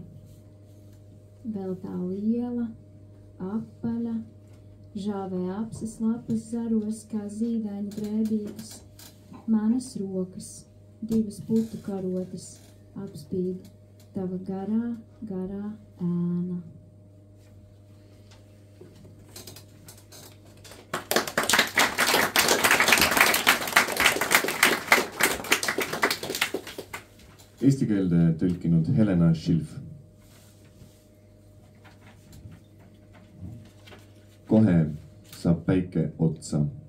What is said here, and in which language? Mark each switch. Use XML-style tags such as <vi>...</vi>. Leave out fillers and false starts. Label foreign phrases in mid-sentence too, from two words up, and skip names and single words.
<lv>Vēl tā liela, apaļa, žāvē apses lapas zaros kā zīdaiņu drēbītes. Manas rokas, divas putu karotes, apspīd tava garā, garā ēna.</lv> <et>Eesti keelde tõlkinud Helena Schilf. Kohe saab päike otsa.</et>